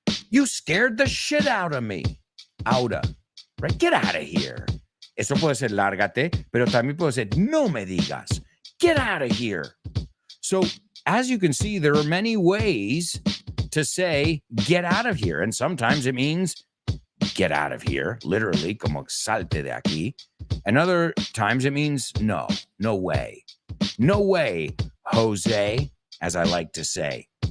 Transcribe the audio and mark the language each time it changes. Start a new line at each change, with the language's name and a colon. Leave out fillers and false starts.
English: You scared the shit out of me. Outa. Right? Get out of here.
Spanish: Eso puede ser lárgate, pero también puede ser no me digas.
English: Get out of here. So, as you can see, there are many ways to say get out of here. And sometimes it means get out of here, literally,
Spanish: como salte de aquí.
English: And other times it means no way. No way, Jose, as I like to say.